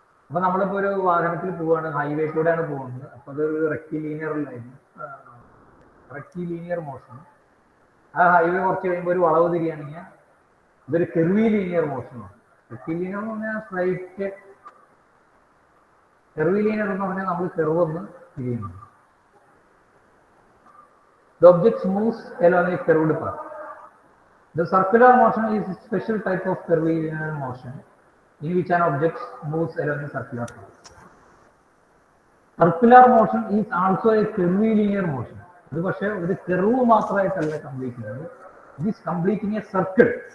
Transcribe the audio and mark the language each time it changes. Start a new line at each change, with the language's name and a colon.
Malayalam: അപ്പൊ നമ്മളിപ്പോ ഒരു വാഹനത്തിൽ പോവാണ്, ഹൈവേ കൂടെയാണ് പോകുന്നത്, അപ്പൊ അതൊരു റെക്റ്റിലീനിയർ ലൈൻ, റെക്റ്റിലീനിയർ മോഷൻ. ആ ഹൈവേ കുറച്ച് കഴിയുമ്പോൾ ഒരു വളവ് തിരിയാണെങ്കിൽ അതൊരു കെർവിലീനിയർ മോഷനാണ്. റെക്റ്റിലീനിയർ എന്ന് പറഞ്ഞാൽ സ്ട്രൈറ്റ്, കെർവിലീനിയർ എന്ന് പറഞ്ഞാൽ നമ്മൾ കെർവ് ഒന്ന് തിരിയുന്നു.
English: The object moves along a curved path. The circular motion is a special type of curvilinear motion in which an object moves along a circular path. Circular motion is also a curvilinear motion.
Malayalam: ഇത് പക്ഷേ ഒരു curve മാത്രമായിട്ടല്ല complete ചെയ്യുന്നത്,
English: it is completing a circle.